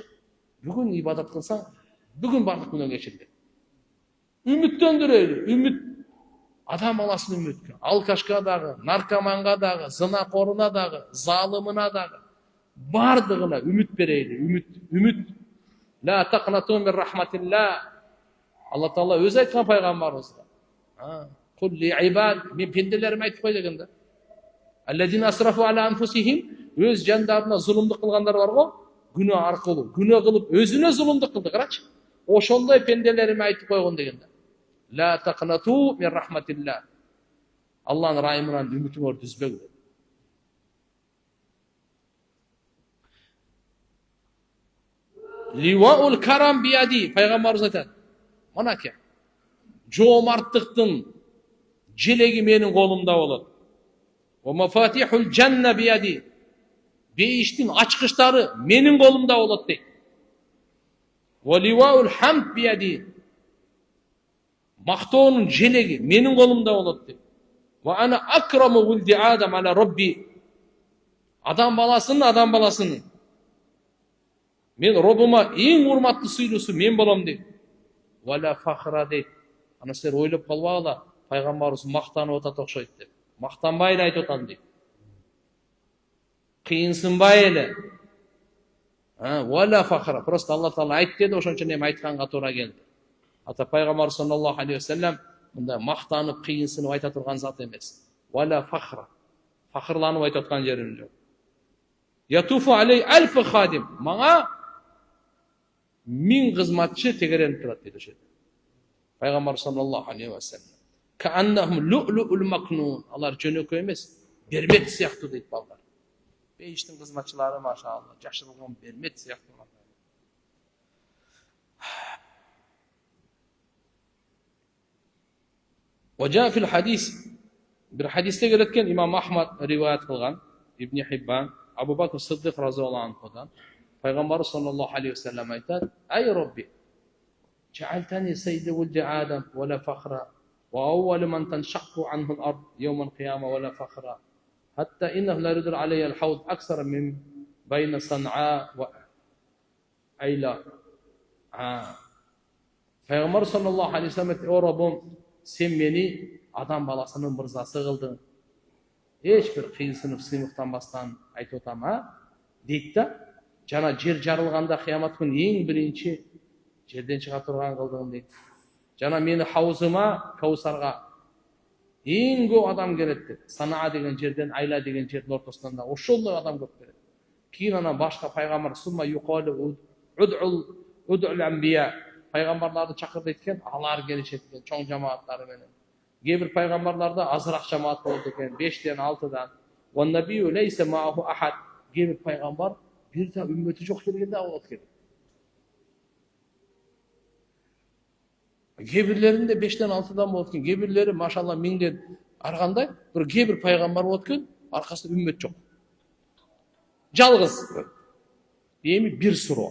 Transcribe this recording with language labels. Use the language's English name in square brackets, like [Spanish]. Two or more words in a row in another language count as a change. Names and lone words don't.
[Kyrgyz] Бүгүн ибадат кылсаң, бүгүн бардык күнөө кечирилет. Үмүттөндүрөлү. Үмүт адам баласын үмүткө. Алкашка дагы, наркоманга дагы, зынакоруна дагы, залымына дагы бардыгына үмүт берели. [Arabic] Үмүт. لا تقنطوا من رحمة الله. [Kyrgyz] Алла Таала өзү айткан пайгамбарыбызга. [Arabic] قل يا عبادي, [Kyrgyz] мен пенделериме айтып кой дегенде. [Arabic] الذين أسرفوا على أنفسهم, [Kyrgyz] өз жандарына зулумдук кылгандар бар го, күнөө аркылуу, күнөө кылып өзүнө зулумдук кылды, карачы. Ошондой пенделериме айтып койгон дегенде. [Arabic] لا تقنطوا من رحمة الله. [Kyrgyz] Алланын ырайымынан үмүтүңөрдү үзбөгүлө. [Arabic] لواء الكرم بيدي, [Kyrgyz] пайгамбарыбыз айтат. Мынакей. Жоомарттыктын желеги менин колумда болот. [Arabic] ومفاتيح الجنة بيدي. [Kyrgyz] Бейиштин ачкычтары менин колумда болот дейт. [Arabic] ولواء الحمد بيدي. [Kyrgyz] Мактоонун желеги менин колумда болот дейт. [Arabic] وأنا أكرم ولد آدم على ربي. [Kyrgyz] Адам баласынын мен Робума эң урматтуу сыйлуусу мен болом дейт. [Arabic] ولا فخرا дейт. [Kyrgyz] Ана силер ойлоп калбагыла, пайгамбарыбыз мактанып атат окшойт деп. Мактанбай эле айтып атам дейт. Кыйынсынбай эле. [Arabic] ولا فخرا. [Kyrgyz] Просто Алла Таала айт деді, ошон үчүн эми айтканга туура келди. Ата пайгамбар [Arabic] صلى الله عليه وسلم [Kyrgyz] мындай мактанып, кыйынсынып айта турган зат эмес. [Arabic] ولا فخرا. [Kyrgyz] Фахрланып айта аткан жерим жок. [Arabic] يطوف علي ألف خادم. [Kyrgyz] Мага 1000 кызматчы тегеренип турат дейт ошо. [Arabic] Пайгамбар صلى الله عليه وسلم كأنهم لؤلؤ مكنون. [Kyrgyz] Алар жөнөкөй эмес, бермет сыяктуу дейт балдар. Бейиштин кызматчылары машаалла, жашырылган бермет сыяктуу. [Arabic] وجاء في الحديث بالحديث [Kyrgyz] gelеткен имам Ахмад риваят кылган, Ибн Хиббан, Абу [Arabic] Бакр Сиддик رضي الله عنه пайгамбар صلى الله عليه وسلم айтат: "يا ربي, جعلتني سيد ولد آدم ولا فخرا وأول من تنشق عنه الأرض يوم القيامة ولا فخرا حتى إنه لا يدر علي الحوض أكثر من بين صنعاء وأيلا." [Kyrgyz] Пайгамбар [Arabic] صلى الله عليه وسلم [Kyrgyz] айтты: "О Раббым, сен мени адам баласынын мырзасы кылдың. Эч бир кыйынсынып, сыймыктанбастан айтып атам, дейт да. Жана жер жарылганда кыямат күнү эң биринчи жерден чыга турган кылдың дейт. Жана мени хаузыма, Каусарга эң көп адам келет дейт. Санаа деген жерден, Айла деген жердин ортосунан да ошондой адам көп келет. Кийин анан башка пайгамбар [Arabic] ثم يقال ادع الأنبياء, [Kyrgyz] пайгамбарларды чакыр дейт экен, алар келишет экен чоң жамааттары менен. Кээ бир пайгамбарларда азыраак жамаат болот экен, 5ден 6дан. [Arabic] والنبي ليس معه أحد. [Kyrgyz] Кээ бир пайгамбар бир да үммөтү жок келгенде болот экен. Кээ бирлеринде 5ден 6дан болот экен, кээ бирлери машалла 1000ден аргандай, кээ бир пайгамбар болот экен, аркасында үммөт жок. Жалгыз. Эми бир суроо.